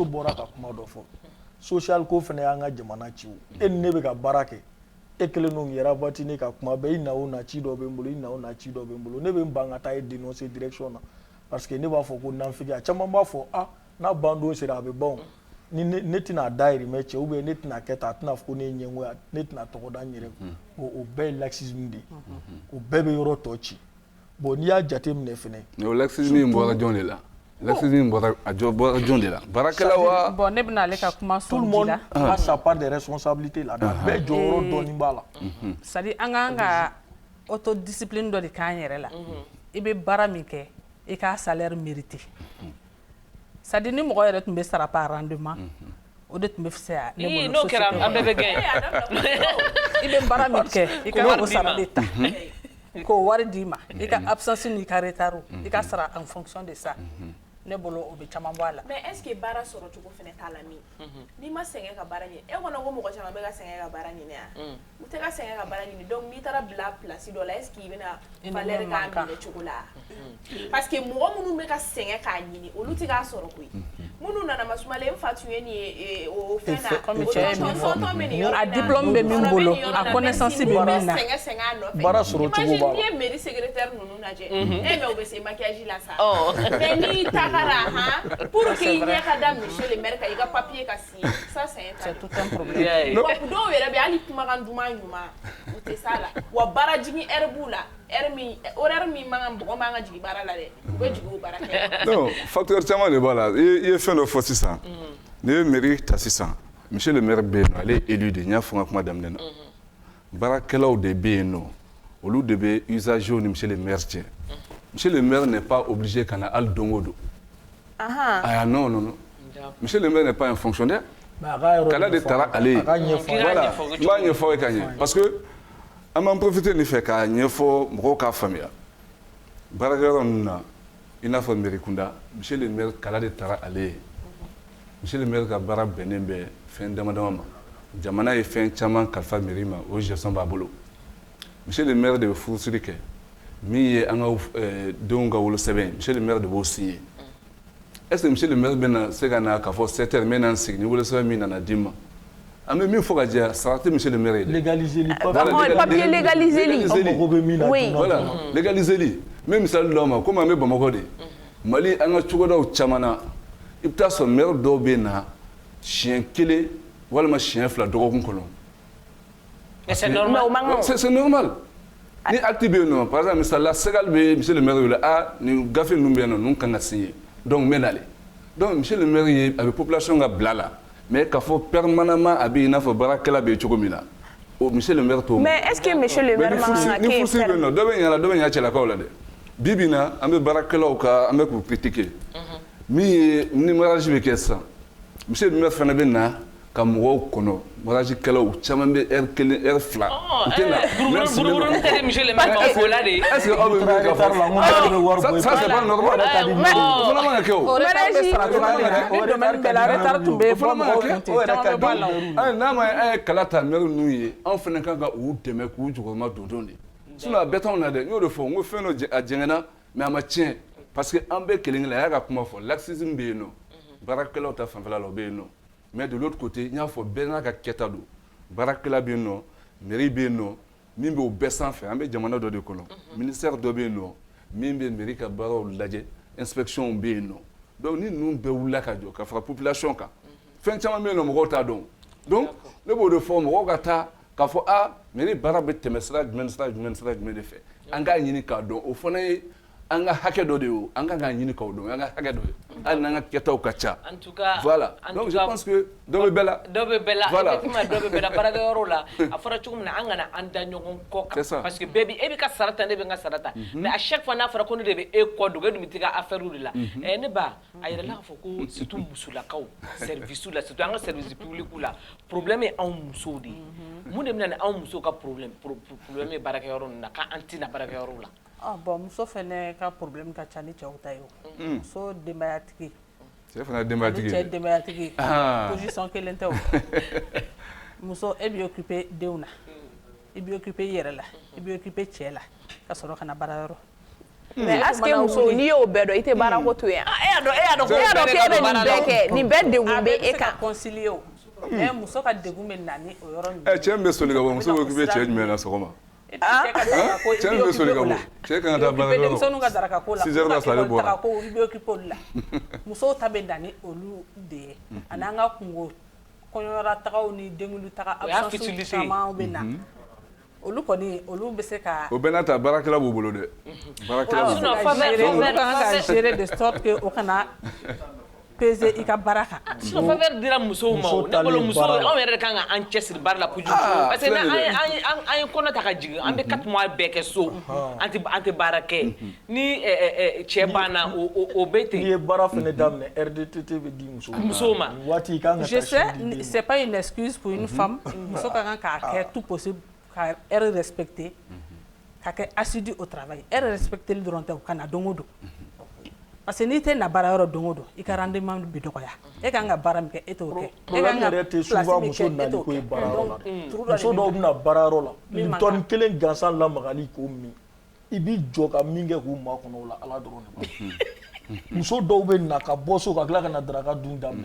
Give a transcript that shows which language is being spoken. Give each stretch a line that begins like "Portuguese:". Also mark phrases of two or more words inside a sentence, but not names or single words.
Bambara: bɔra ka kuma dɔ fɔ social ko fana y'an ka jamana ci o e ni ne bɛ ka baara kɛ e kelen n'o yɛrɛ waati ne ka kuma bɛɛ i na o na ci dɔ bɛ n bolo i na o na ci dɔ bɛ n bolo ne bɛ n ban ka taa e dénoncer direction na
French: parce que
Bambara: ne b'a fɔ ko nanfigi a caman b'a fɔ n'a ban don sera a bɛ ban ni ne tɛna dayirimɛ cɛ
French: ou bien
Bambara: ne tɛna kɛ tan a tɛna fɔ ko ne ye ɲɛngoya ne tɛna tɔgɔ da n yɛrɛ o bɛɛ ye laxisme de ye o bɛɛ bɛ yɔrɔ tɔ ci bon n'i y'a jate minɛ fɛnɛ o laxisme in bɔra jɔn de la laxisme in bɔra jɔn de la baarakɛla wa bon ne bɛna ale ka kuma
French: tout le monde a sa part de responsabilité
Bambara: la bɛɛ jɔyɔrɔ dɔɔni b'a la
French: c'est à dire
Bambara: an k'an ka autodiscipline dɔ de k'an yɛrɛ la i bɛ baara min kɛ i k'a
French: salaire mérité c'est à dire
Bambara: ni mɔgɔ yɛrɛ tun bɛ sara
French: par rendement
Bambara: o de tun bɛ fisaya ne bolo n'o kɛra an bɛɛ bɛ gagner i bɛ baara min kɛ i ka o sara de ta k'o wari d'i ma i ka absence n'i ka retard i ka sara
French: en fonction de ça
Bambara: ne bolo o bɛ caman bɔ a la
French: mais est ce que
Bambara: baara sɔrɔ cogo fɛnɛ t'a la min n'i ma sɛgɛn ka baara ɲini e kɔnɔ ko mɔgɔ caman bɛ ka sɛgɛn ka baara ɲini a u tɛ ka sɛgɛn ka baara ɲini donc n'i taara bila place dɔ la
French: est ce que
Bambara: i bɛna valeur k'a minɛ cogo la
French: parce que
Bambara: mɔgɔ minnu bɛ ka sɛgɛn k'a ɲini olu tɛ k'a sɔrɔ koyi minnu nana masumalen n fa tun ye nin ye o fɛn na comme cɛ ye min fɔ a diplôme bɛ min bolo a connaissance bɛ min na sɛgɛn a nɔfɛ baara sɔrɔ cogo b'a la n'i ye
French: mairie secrétaire
Bambara: ninnu lajɛ mais u bɛ se maquillage la sa mais n'i tagara
French: pour qu'il
Bambara: ɲɛ ka da
French: monsieur le maire
Bambara: kan i ka papier ka signer
French: ça c'est tout un problème
Bambara: dɔw yɛrɛ bɛ hali kumakan duman ɲuman u tɛ s'a la wa baara jigin heure b'u la horaire min man mɔgɔ man ka jigin baara la dɛ u bɛ jigin o baara kɛ
French: non facteur
Bambara: caman de b'a la i ye fɛn dɔ fɔ sisan n'i ye mairie ta sisan
French: monsieur le maire
Bambara: bɛ yen nɔ ale ye élu de n y'a fɔ n ka kuma daminɛ na baarakɛlaw de bɛ yen nɔ olu de bɛ usagers ni
French: monsieur le maire
Bambara: cɛ
French: monsieur le maire n'est pas obligé
Bambara: ka na hali don o don
French: non monsieur le maire n'est pas un fonctionnaire
Bambara: kala de taara ale ye voilà n b'a ɲɛfɔ ye ka ɲɛ
French: parce que
Bambara: an b'an profiter nin fɛ k'a ɲɛfɔ mɔgɔw k'a faamuya baarakɛyɔrɔ ninnu na i n'a fɔ mairie kunda
French: monsieur le maire
Bambara: kala de taara ale ye
French: monsieur le maire
Bambara: ka baara bɛnnen bɛ fɛn dama dama ma jamana ye fɛn caman kalifa mairie ma o gestion b'a bolo
French: monsieur le maire
Bambara: de bɛ furusiri kɛ min ye an ka denw ka wolosɛbɛn ye
French: monsieur le maire
Bambara: de b'o signer
French: est-ce que monsieur le maire
Bambara: bɛna se ka na k'a fɔ 7 heures n bɛ na n sigi ni wolosɛbɛn min nana d'i ma an bɛ min fɔ ka jɛ sara tɛ
French: monsieur le maire
Bambara: ye dɛ légaliser li papier légaliser li voilà légaliser li n bɛ misali d'aw ma komi an bɛ bamakɔ de mali an ka cogodaw caman na i bɛ taa sɔrɔ maire dɔw bɛ na siɲɛ 1 walima siɲɛ 2 dɔgɔkun kɔnɔ
French: c'est normal c'est normal
Bambara: ni acte bɛ yen nɔ
French: par exemple
Bambara: misali la Segal bɛ
French: monsieur le maire
Bambara: wele nin gafe ninnu bɛ yen nɔ ninnu kan ka signer donc n bɛ nale donc
French: monsieur le maire
Bambara: ye a bɛ population ka bila la mais k'a fɔ permanemment a bɛ i n'a fɔ baarakɛla bɛ cogo min na o
French: monsieur le maire
Bambara: t'o
French: mais est ce que monsieur le maire
Bambara: man kan ka ni furusi bɛ yen nɔ dɔ bɛ ɲa la dɔ bɛ ɲa cɛlakaw la dɛ bi bi in na an bɛ baarakɛlaw ka an bɛ k'u critiquer min ye ni mariage bɛ kɛ sisan
French: monsieur le maire
Bambara: fana bɛ na ka mɔgɔw kɔnɔ mariagekɛlaw caman bɛ heure 1 heure 2 u tɛ na buruburunin tɛ
French: monsieur le maire
Bambara: ka fɔ la de
French: est ce que
Bambara: aw bɛ min ka fɔ
French: ça c'est pas normal
Bambara: o fana man ka kɛ o n'a ma an ye kala ta maire ninnu ye anw fana kan ka u dɛmɛ k'u jukɔrɔma dondon de sinon a bɛɛ t'anw na dɛ n y'o de fɔ n ko fɛn dɔ a jɛngɛnna mais a ma tiɲɛ parce que an bɛɛ kelen kelen a y'a ka kuma fɔ laxisme bɛ yen nɔ baarakɛlaw ta fanfɛla la o bɛ yen nɔ
French: mais de l'autre côté
Bambara: n y'a fɔ bɛɛ n'a ka kɛta don baarakɛla bɛ yen nɔ mairie bɛ yen nɔ min bɛ o bɛɛ sanfɛ an bɛ jamana dɔ de kɔnɔ ministère dɔ bɛ yen nɔ min bɛ mairie ka baaraw lajɛ inspection bɛ yen nɔ donc ni ninnu bɛɛ wulila ka jɔ ka fara population kan fɛn caman bɛ yen nɔ mɔgɔw t'a dɔn donc ne b'o de fɔ mɔgɔw ka taa k'a fɔ mairie baara bɛ tɛmɛ sira jumɛn de fɛ an k'a ɲini k'a dɔn o fana ye an ka hakɛ dɔ de yo an ka kan ɲini k'o dɔn an ka hakɛ dɔ ye hali n'an ka kɛtaw ka ca
French: en tout cas voilà donc je pense que
Bambara: dɔ bɛ bɛɛ la effectivement dɔ bɛ bɛɛ la baarakɛyɔrɔ la a fɔra cogo min na an kana an da ɲɔgɔn kɔ kan parce que bɛɛ bi e bɛ ka sara ta ne bɛ n ka sara ta
French: mais à chaque fois
Bambara: n'a fɔra ko ne de bɛ e kɔ dogo e dun bɛ t'i ka affaire de la ne ba a yɛrɛ la k'a fɔ ko surtout musolakaw service la surtout an ka
French: service public
Bambara: la problème ye anw musow de ye mun de bɛ na ni anw musow ka problème ye baarakɛyɔrɔ ninnu na k'an tɛna baarakɛyɔrɔ la. Bon muso fɛnɛ ka problème ka ca ni cɛw ta ye o muso denbayatigi cɛ fana denbayatigi cɛ denbayatigi position kelen tɛ o muso e b'i occuper denw na i b'i occuper i yɛrɛ la i b'i occuper cɛ la ka sɔrɔ ka na baarayɔrɔ mais est-ce que muso n'i y'o bɛɛ dɔn i tɛ baara ko to yan e y'a dɔn k'e bɛ nin bɛɛ kɛ nin bɛɛ degun bɛ e kan concilier o mais muso ka degun bɛ na ni o yɔrɔ ninnu cɛ min bɛ soli ka bɔ muso bɛ occuper cɛ jumɛn na sɔgɔma cɛ min bɛ soli ka bɔ cɛ kan ka taa baarayɔrɔ denmisɛnninw ka daraka ko la 6 heures ka salen bɔra i bɛ occuper olu la musow ta bɛ na ni olu de ye ani an ka kungo kɔɲɔyɔrɔ tagaw ni denkuli taga absence caman bɛ na olu kɔni olu bɛ se ka o bɛɛ n'a ta baarakɛla b'u bolo dɛ baarakɛla b'u bolo kan ka gérer
French: de sorte que
Bambara: o kana peser i ka baara kan sinon faveur dira musow ma o ne bolo musow anw yɛrɛ de kan ka an cɛsiri baara la kojugu parce que an ye kɔnɔ ta ka jigin an bɛ 4 mois bɛɛ kɛ so an tɛ baara kɛ ni cɛ banna o bɛ ten. n'i ye baara fɛnɛ daminɛ RDTT bɛ di musow ma waati i kan ka taa
French: je sais c'est pas une excuse pour une femme
Bambara: muso ka kan k'a kɛ
French: tout possible
Bambara: ka heure respecter ka kɛ
French: assidu au travail
Bambara: heure respecter li dɔrɔn tɛ ka na don o don parce que n'i tɛ na baara yɔrɔ don o don i ka rendement bɛ dɔgɔya e kan ka baara min kɛ e t'o kɛ e kan ka souvent muso nali ko ye baarayɔrɔ la muso dɔw bɛna baarayɔrɔ la ni tɔni kelen gansan lamagali k'o min i b'i jɔ ka min kɛ k'u makɔnɔ o la ala dɔrɔn de b'a muso dɔw bɛ na ka bɔ so ka tila ka na daraka dun daminɛ